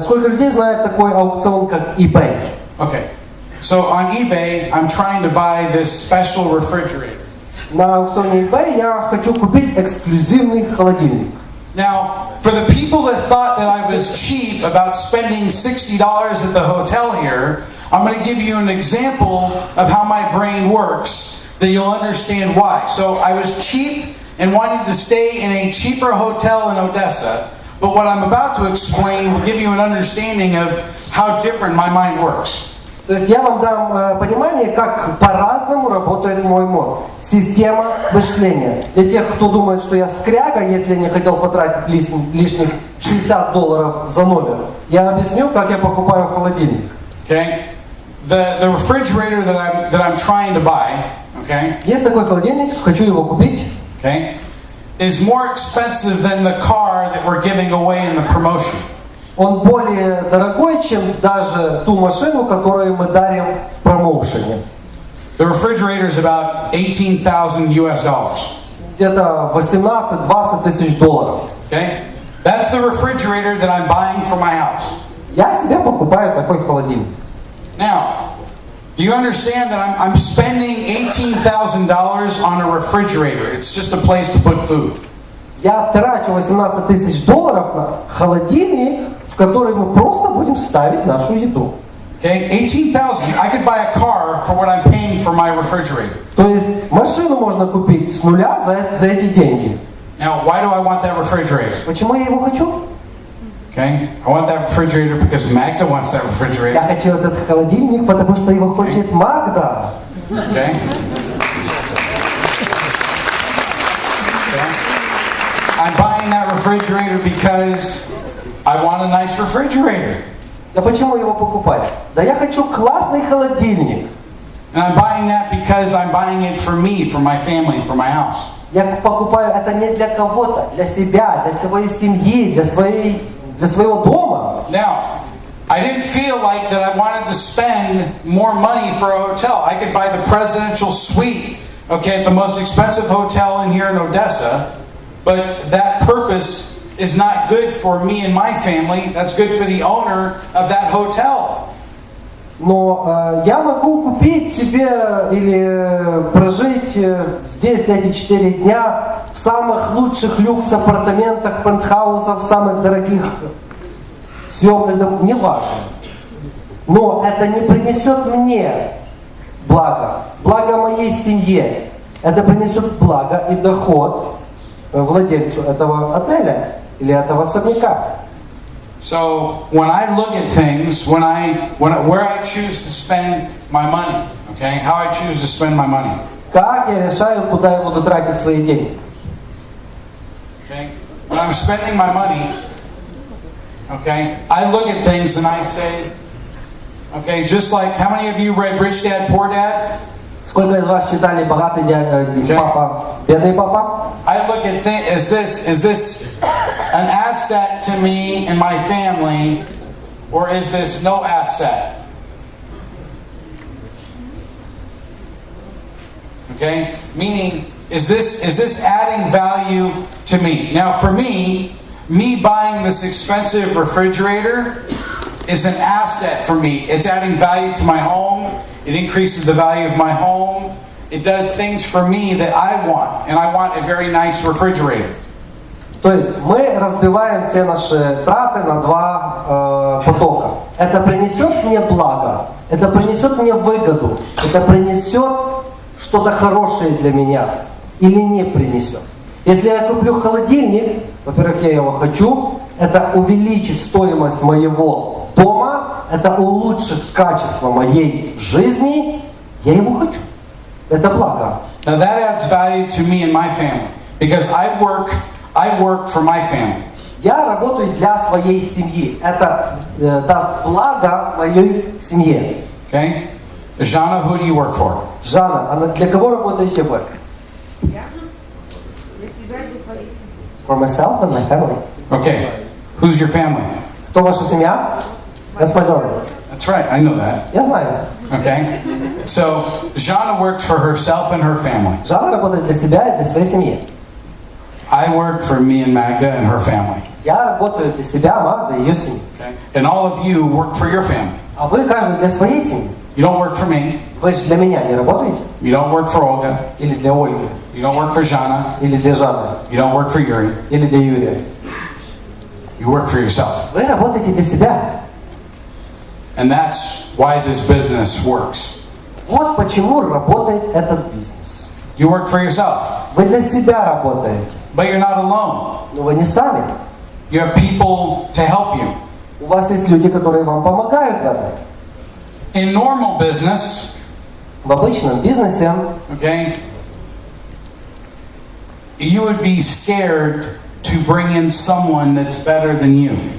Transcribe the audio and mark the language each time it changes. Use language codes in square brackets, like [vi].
[ru] Сколько людей знает такой аукцион, как eBay? [en] Okay. So on eBay, I'm trying to buy this special refrigerator. [ru] На аукционе eBay я хочу купить эксклюзивный холодильник. [en] Now, for the people that thought that I was cheap about spending $60 at the hotel here, I'm going to give you an example of how my brain works, that you'll understand why. So I was cheap and wanted to stay in a cheaper hotel in Odessa, but what I'm about to explain will give you an understanding of how different my mind works. [ru] То есть я вам дам понимание, как по-разному работает мой мозг. Система мышления. Для тех, кто думает, что я скряга, если не хотел потратить лишних $60 за номер, я объясню, как я покупаю холодильник. [en] Okay? The refrigerator that I'm trying to buy, okay? [ru] Есть такой холодильник, хочу его купить. [en] Okay? Is more expensive than the car that we're giving away in the promotion. [ru] Он более дорогой, чем даже ту машину, которую мы дарим в промоушене. [en] The refrigerator is about $18,000. [ru] Где-то 18-20 тысяч долларов. [en] Okay? That's the refrigerator that I'm buying for my house. [ru] Я себе покупаю такой холодильник. [en] Now, do you understand that I'm spending $18,000 on a refrigerator? It's just a place to put food. [ru] Я трачу 18 тысяч долларов на холодильник, в который мы просто будем ставить нашу еду. [en] Okay, $18,000. I could buy a car for what I'm paying for my refrigerator. [ru] То есть машину можно купить с нуля за эти деньги. [en] Now, why do I want that refrigerator? [ru] Почему я его хочу? [en] Okay, I want that refrigerator because Magda wants that refrigerator. [ru] Я хочу этот холодильник, потому что его хочет Магда. [en] Okay. I'm buying that refrigerator because I want a nice refrigerator. [ru] Да почему его покупать? Да я хочу классный холодильник. [en] And I'm buying that because I'm buying it for me, for my family, for my house. [ru] Я покупаю это не для кого-то, для себя, для своей семьи, для своего дома. [en] Now, I didn't feel like that I wanted to spend more money for a hotel. I could buy the presidential suite, okay, at the most expensive hotel in here in Odessa, but that purpose is not good for me and my family. That's good for the owner of that hotel. [ru] Но я могу купить себе или прожить здесь эти 4 дня в самых лучших люкс-апартаментах, пентхаусах, в самых дорогих съемных домов, неважно. Но это не принесет мне благо моей семье. Это принесет благо и доход владельцу этого отеля или этого особняка. [en] So when I look at things, where I choose to spend my money, okay, how I choose to spend my money. [ru] Как я решаю, куда я буду тратить свои деньги? [en] Okay, when I'm spending my money, okay, I look at things and I say, okay, just like how many of you read Rich Dad Poor Dad? [ru] Сколько из вас читали «Богатый папа, бедный папа»? [en] I look at things, is this an asset to me and my family, or is this no asset? Okay? Meaning, is this adding value to me? Now for me buying this expensive refrigerator is an asset for me. It's adding value to my home. It increases the value of my home. It does things for me that I want. And I want a very nice refrigerator. [ru] То есть мы разбиваем все наши траты на два потока. Это принесет мне благо, это принесет мне выгоду, это принесет что-то хорошее для меня или не принесет. Если я куплю холодильник, во-первых, я его хочу, это увеличит стоимость моего дома, это улучшит качество моей жизни, я его хочу. Это благо. [en] Now that adds value to me and my family because I work for my family. [ru] Я работаю для своей семьи. Это даст благо моей семье. [en] Okay? Jana, who do you work for? [ru] Жанна, а для кого работаете вы? [en] For myself and my family. Okay. Who's your family? [ru] Кто ваша семья? [en] That's my daughter. That's right, I know that. [ru] Я знаю. [en] Okay? So, Jana works for herself and her family. [ru] Жанна работает для себя и для своей семьи. [en] I work for me and Magda and her family. [ru] Я работаю для себя, Магда и ее семьи. [en] Okay? And all of you work for your family. [ru] А вы каждый для своей семьи. [en] You don't work for me. [ru] Вы же для меня не работаете? [en] You don't work for Olga. [ru] Или для Ольги? [en] You don't work for Jana. [ru] Или для Жанны? [en] You don't work for Yuri. [ru] Или для Юрия? [en] You work for yourself. [ru] Вы работаете для себя. [en] And that's why this business works. [ru] Вот почему работает этот бизнес. [en] You work for yourself. [ru] Вы для себя работаете. [en] But you're not alone. [ru] Но вы не сами. [en] You have people to help you. [ru] У вас есть люди, которые вам помогают в этом. [en] In normal business, [ru] В обычном бизнесе [en] okay, you would be scared to bring in someone that's better than you.